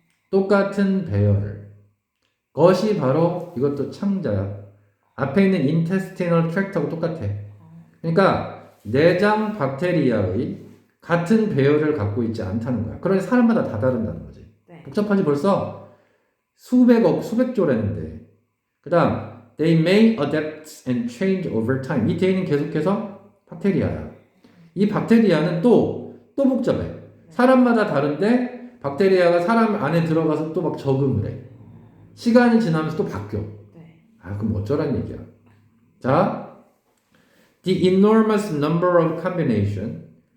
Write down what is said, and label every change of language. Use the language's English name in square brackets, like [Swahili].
[Korean] 똑같은 배열을 것이 바로 이것도 창자야. 앞에 있는 [English] intestinal tract [Korean] 하고 똑같아. 그러니까 내장 박테리아의 같은 배열을 갖고 있지 않다는 거야. 그러니 사람마다 다 다른다는 거지. 네. 복잡하지 벌써 수백억, 수백조라는데. 그 다음 [English] they may adapt and change over time. [Korean] 이 대는 계속해서 박테리아야. 이 박테리아는 또 복잡해. 사람마다 다른데 박테리아가 사람 안에 들어가서 또 막 적응을 해. 시간이 지나면서 또 바뀌어. 네. 아, 그럼 어쩌란 얘기야. 자, [English] the enormous number of combination.